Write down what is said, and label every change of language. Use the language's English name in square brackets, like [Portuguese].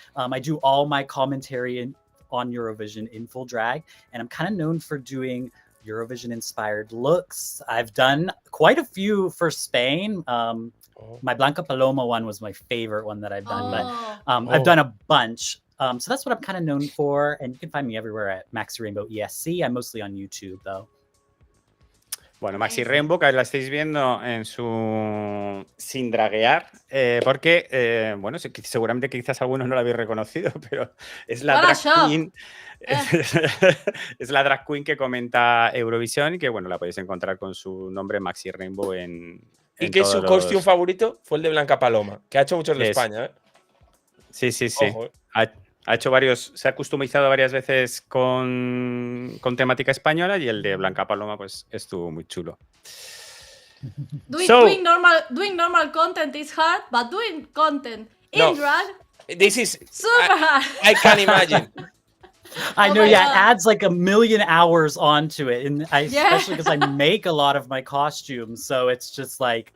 [English] I do all my commentary on Eurovision in full drag, and I'm kind of known for doing Eurovision inspired looks. I've done quite a few for Spain. My Blanca Paloma one was my favorite one that I've done, but I've done a bunch. So that's what I'm kind of known for, and you can find me everywhere at Maxi Rainbow ESC. I'm mostly on YouTube though. [Spanish] Bueno, Maxi Rainbow, que la estáis viendo en su sin draguear, porque, bueno, seguramente quizás algunos no la habéis reconocido, pero es la drag queen. Es la drag queen que comenta Eurovisión y que, bueno, la podéis encontrar con su nombre Maxi Rainbow en Y que su costume favorito fue el de Blanca Paloma, que ha hecho muchos de España, ¿eh? Sí. Ojo, Ha hecho varios, se ha customizado varias veces con temática española y el de Blanca Paloma pues estuvo muy chulo. [English] Doing normal content is hard, but doing content in drag, this is super hard. I can imagine. I Oh know, my yeah, God. it adds like a million hours onto it, and especially because I make a lot of my costumes, so it's just like,